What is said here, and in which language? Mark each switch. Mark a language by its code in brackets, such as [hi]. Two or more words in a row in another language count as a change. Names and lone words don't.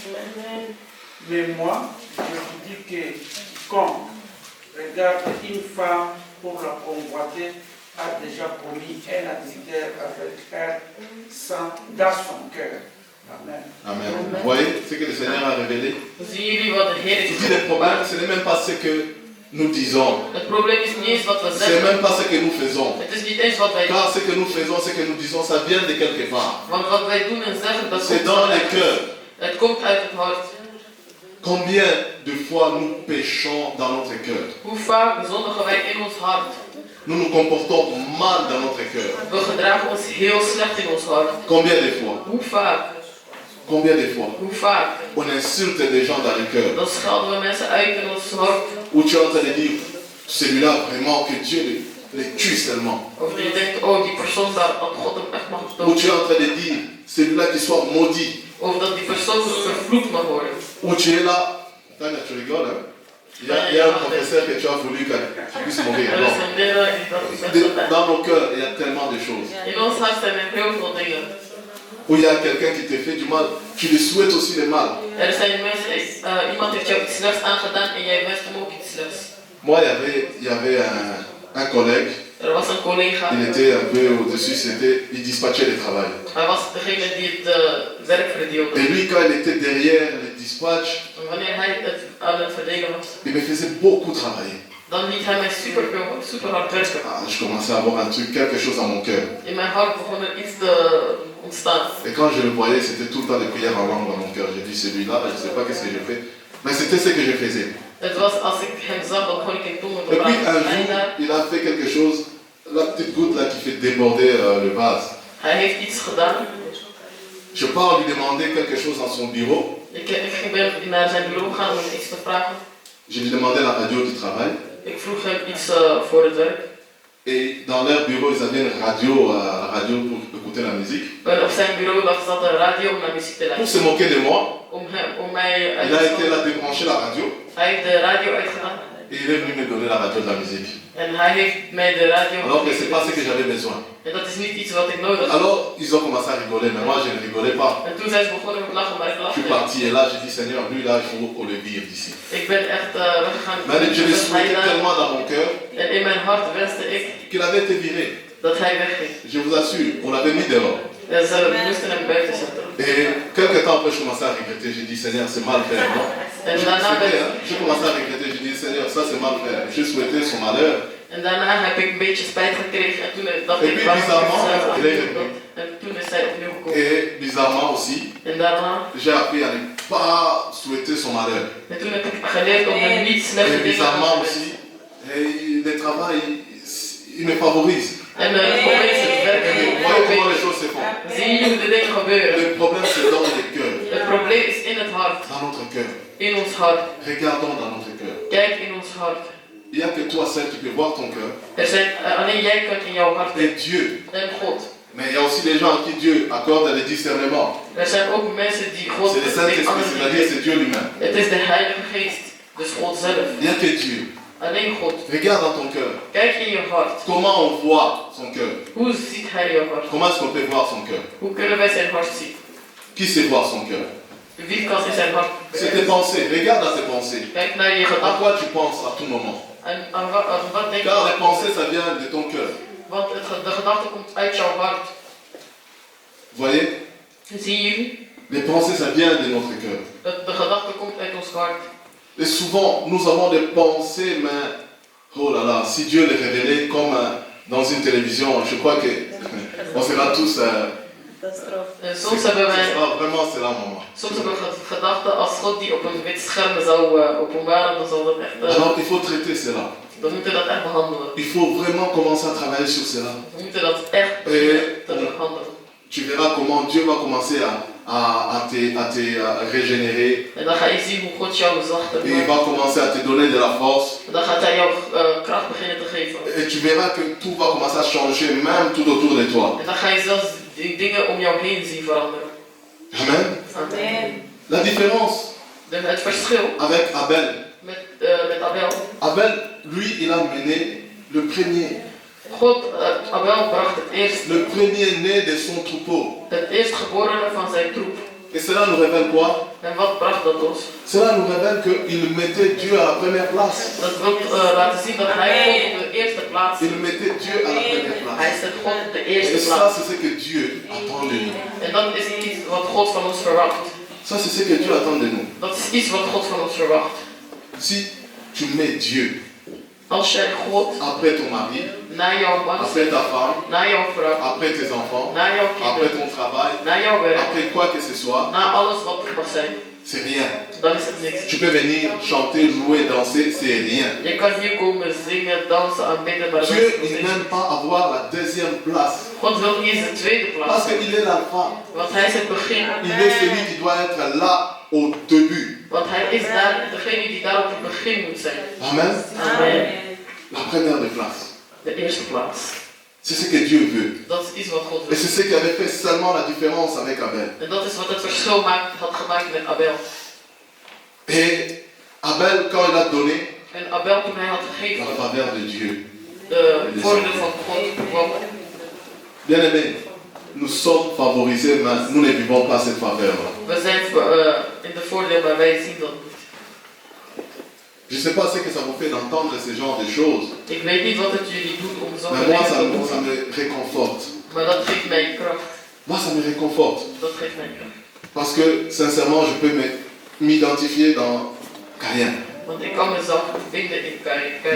[fr] Mais moi, je vous dis que quiconque regarde une femme pour la convoiter a déjà commis un adultère avec elle dans son cœur. Amen. [nl] Amen. [fr] Vous voyez ce que le Seigneur a révélé? [nl] Zien jullie wat de Heer [fr] Il [nl] heeft [fr] dit le problème, [nl] geopenbaard? [fr] ce n'est même pas ce que nous disons. [nl] Het probleem is niet eens wat we [fr] C'est [nl] zeggen. [fr] même pas ce que nous faisons. [nl] Het is niet eens wat wij doen. [fr] Car ce que nous faisons, ce que nous disons, ça vient de quelque part. [nl] Want wat wij doen en zeggen, dat [fr] C'est [nl] komt [fr] dans les [nl] vanuit. [fr] cœurs. [nl] Het komt uit het hart. [fr] Combien de fois nous péchons dans notre cœur? [nl] Hoe vaak zondigen wij in ons hart? [fr] Nous nous comportons mal dans notre cœur. [nl] We gedragen ons heel slecht in ons hart. [fr] Combien de fois? [nl] Hoe vaak? [fr] Combien de fois? [nl] Hoe vaak? [fr] On insulte des gens dans le cœur. [nl] Dan schelden we mensen uit in ons hart. [fr] Où tu es en train de dire, celui-là vraiment que Dieu les tue seulement. [nl] Of je denkt, oh die persoon daar, dat God hem echt mag [fr] Où tu es [nl] doden. [fr] en train de dire, celui-là qui soit maudit. [nl] Of dat die persoon vervloekt mag worden. [fr] Où tu es là, Tania, tu rigoles, hein? Il y a un professeur que tu as voulu qu'il puisse mourir. [nl] Er [fr] Non. [nl] is een leraar die dat gezegd heeft. [fr] Dans nos cœurs, il y a tellement de choses. [nl] In ons hart zijn er heel veel dingen. [fr] Où il y a quelqu'un qui te fait du mal, tu lui souhaites aussi le mal. [nl] Er zijn mensen, iemand heeft jou iets slechts aangedaan en jij wenst hem ook iets slechts. [fr] Moi, il y avait un collègue, [nl] Er was een collega, [fr] il était un peu au-dessus, il dispatchait le travail. [nl] hij was degene die het werk verdeelde. [fr] Et lui, quand il était derrière le dispatch, [nl] En wanneer hij het aan het verdelen was, [fr] il me faisait beaucoup travailler. [nl] dan liet hij mij super hard werken. [fr] Ah, je commençais à avoir un truc, quelque chose dans mon cœur. [nl] In mijn hart begon er iets te ontstaan. [fr] Et quand je le voyais, c'était tout le temps des prières en langue dans mon cœur. J'ai dit, celui-là, je ne sais pas qu'est-ce que je fais. Mais c'était ce que je faisais. [nl] Het was als ik hem zag, dan begon ik in tongen te [fr] Et puis un [nl] praten. En [fr] jour, il a fait quelque chose, la petite goutte là qui fait déborder le vase. [nl] hij heeft iets gedaan. [fr] Je pars lui demander quelque chose dans son bureau. [nl] Ik ben naar zijn bureau gegaan om hem iets te vragen. [fr] Je lui demandais la radio du travail. [nl] Ik vroeg hem iets voor het werk. [fr] Et dans leur bureau, ils avaient une radio, la radio pour écouter la musique. [nl] En op zijn bureau zat een radio om naar muziek te [fr] Pour se [nl] luisteren. [fr] moquer de moi, [nl] Om mij uit [fr] il a [nl] te [fr] été là [nl] schelden. [fr] débrancher la radio [nl] Hij heeft de radio uitgedaan. [fr] et il est venu me donner la radio de la musique. [nl] En hij heeft mij de radio [fr] Alors que ce n'est pas ce [nl] gegeven. [fr] que j'avais besoin. [nl] En dat is niet iets wat ik nodig had. [fr] Alors ils ont commencé à rigoler, mais moi je ne rigolais pas. [nl] En toen zijn ze begonnen met lachen, maar ik [fr] Je suis [nl] lachte. [fr] parti et là j'ai dit Seigneur, lui là il faut le vivre d'ici. [nl] Ik ben echt weggegaan. [fr] Mais je l'ai [nl] Dat hij [fr] souhaité [nl] daar- [fr] tellement dans mon cœur [nl] En in mijn hart wenste ik [fr] qu'il avait été viré. [nl] dat hij wegging. [fr] Je vous assure, on l'avait mis dehors. [nl] En ze moesten hem buiten zetten. [fr] Et quelques temps après je commençais à regretter, j'ai dit Seigneur c'est mal fait, non? [nl] En daarna ben [fr] Je commençais à regretter, j'ai dit Seigneur ça c'est mal fait. Je souhaitais son malheur. [nl] En daarna heb ik een beetje spijt gekregen en toen dacht [fr] Et [nl] ik, [fr] puis, [nl] waarom [fr] bizarrement, [nl] is [fr] il est [nl] hij [fr] revenu. [nl] En toen is hij opnieuw gekomen. [fr] Et bizarrement aussi, [nl] En daarna, [fr] j'ai appris à ne pas souhaiter son malheur. [nl] en toen heb ik geleerd om hem niet slechte [fr] Et [nl] dingen aan [fr] bizarrement [nl] te [fr] aussi, [nl] wensen. [fr] le travail, il me favorise. [nl] En het probleem is het werk. [fr] Vous voyez comment les choses se font. [nl] Zie je hoe de dingen gebeuren? [fr] Le problème c'est dans le cœur, [nl] Het probleem is in het hart, [fr] dans notre cœur. [nl] in ons hart. [fr] Regardons dans notre cœur. [nl] Kijk in ons hart. [fr] Il n'y a que toi seul qui peux voir ton cœur. [nl] Alleen jij kunt in jouw hart [fr] Et Dieu. [nl] en God. [fr] Mais il y a aussi des gens à qui Dieu accorde le discernement. [nl] Er zijn ook mensen die God [fr] C'est le Saint-Esprit, c'est-à-dire c'est Dieu lui-même. [nl] Het is de Heilige Geest, dus God zelf. [fr] Il n'y a que Dieu. [nl] Alleen God. [fr] Regarde dans ton cœur. [nl] Kijk in je hart. [fr] Comment on voit son cœur? [nl] Hoe ziet hij je hart? [fr] Comment est-ce qu'on peut voir son cœur? [nl] Hoe kunnen wij zijn hart zien? [fr] Qui sait voir son cœur? [nl] Wie kan in zijn hart? [fr] C'est tes pensées. Regarde à tes pensées. [nl] Kijk naar je [fr] À [nl] gedachten. [fr] quoi tu penses à tout moment? [nl] En aan wat denk [fr] Car les [nl] je? [fr] pensées, ça vient de ton cœur. [nl] Want de gedachte komt uit jouw hart. [fr] Vous voyez? [nl] Zie je? [fr] Les pensées, ça vient de notre cœur. [nl] De gedachte komt uit ons hart. [fr] Et souvent, nous avons des pensées, mais oh là là, si Dieu les révélait comme dans une télévision, je crois que on sera tous. [nl] En soms hebben wij, [fr] Vraiment, c'est là un moment. [nl] soms hebben we gedachten als God die op een wit scherm zou openbaren, dan zal dat echt, [fr] Alors, il faut traiter cela. [nl] dan moeten we dat echt behandelen. [fr] Il faut vraiment commencer à travailler sur cela. [nl] We moeten dat echt beginnen te behandelen. [fr] Tu verras comment Dieu va commencer à te régénérer. [nl] En dan ga je zien hoe God jou zachter [fr] Et il [nl] maakt. [fr] va commencer à te donner de la force. [nl] En dan gaat hij jou kracht beginnen te geven. [fr] Et tu verras que tout va commencer à changer, même tout autour de toi. [nl] En dan ga je zelfs die dingen om jou heen zien veranderen. [fr] Amen. [nl] Amen. [fr] La différence [nl] Het verschil [fr] avec Abel. [nl] met Abel. [fr] Abel, lui, il a mené le premier. [nl] Abel bracht het eerst. [fr] Le premier-né de son troupeau. [nl] Het eerstgeborene van zijn troep. [fr] Et cela nous révèle quoi? [nl] En wat bracht dat ons? [fr] Cela nous révèle qu'il mettait Dieu à la première place. [nl] Dat wil laten zien dat hij God op de eerste plaats [fr] Il [nl] zet. [fr] mettait Dieu à la première [nl] Hij [fr] place. [nl] zet God op de [fr] Et [nl] eerste [fr] ça, [nl] plaats. [fr] c'est ce que Dieu attend de nous. [nl] En dat is iets wat God van ons verwacht. [fr] Ça, c'est ce que Dieu attend de nous. [nl] Dat is iets wat God van ons verwacht. [fr] Si tu mets Dieu [nl] Als jij God [fr] après ton mari, [nl] na jouw man, [fr] après ta femme, [nl] na jouw vrouw, [fr] après tes enfants, [nl] na jouw [fr] après [nl] kinderen, [fr] ton travail, [nl] na jouw werk, [fr] après quoi que ce soit, [nl] na alles wat er mag zijn, [fr] c'est rien. [nl] dan is het niks. [fr] Tu peux venir chanter, jouer, danser, c'est rien. [nl] Je kan hier komen zingen, dansen, aanbidden, maar dat [fr] Dieu, [nl] is [fr] il [nl] niks. [fr] n'aime pas avoir la deuxième place. [nl] God wil niet eens de tweede plaats. [fr] Parce qu'il est l'alpha. [nl] Want hij is het begin. [fr] Il est celui qui doit être là au début. [nl] Want hij is daar degene die daar op het begin moet zijn. [fr] Amen. [nl] Amen. [fr] La première des places. [nl] De eerste plaats. [fr] C'est ce que Dieu veut. [nl] Dat is iets wat God [fr] Et [nl] wil. [fr] c'est ce qui avait fait seulement la différence avec Abel. [nl] En dat is wat het verschil had gemaakt met Abel. [fr] Et Abel, quand il a donné [nl] En Abel toen hij had [fr] la [nl] gegeven, [fr] faveur de Dieu. [nl] de voordeel van God kwam. [fr] Bien aimé, nous sommes favorisés, mais nous ne vivons pas cette faveur-là. [nl] We zijn in de voordeel, maar wij zien dat niet. [fr] Je ne sais pas ce que ça vous fait d'entendre ce genre de choses, [nl] Ik weet niet wat het jullie doet om zo'n [fr] mais moi, [nl] dingen [fr] ça, [nl] te doen. [fr] ça me réconforte. [nl] Maar dat geeft mij kracht. [fr] Moi, ça me réconforte. [nl] Dat geeft mij kracht. [fr] Parce que, sincèrement, je peux m'identifier dans rien. [nl] Want ik kan mezelf vinden in Karin.